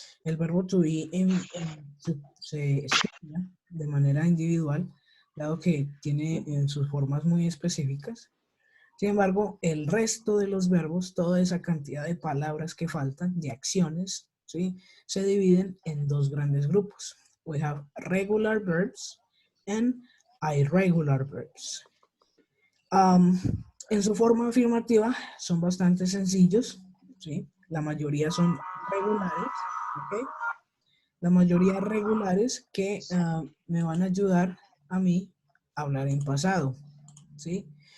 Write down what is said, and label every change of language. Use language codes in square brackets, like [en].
[es] El verbo to be se estudia de manera individual, dado que tiene sus formas muy específicas. Sin embargo, el resto de los verbos, toda esa cantidad de palabras que faltan, de acciones, ¿sí? Se dividen en dos grandes grupos. [en] We have regular verbs and irregular verbs. [es] En su forma afirmativa son bastante sencillos, ¿sí? La mayoría son regulares, ¿ok? La mayoría regulares que me van a ayudar a mí a hablar en pasado, ¿sí?